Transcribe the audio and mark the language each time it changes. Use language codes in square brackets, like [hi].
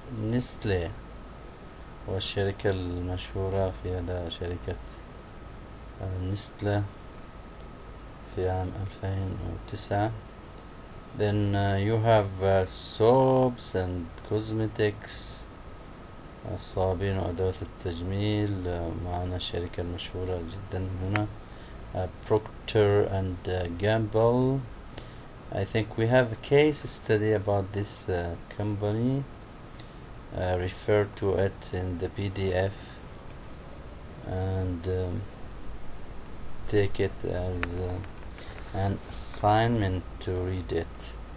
[ar] نسلي والشركة المشهورة في هذا شركة نسلة في عام 2009. [en] Then you have soaps and cosmetics, [ar] الصابين وأدوات التجميل. معنا الشركة المشهورة جدا هنا Procter and Gamble. [en] I think we have a case study about this company. Refer to it in the PDF and take it as an assignment to read it.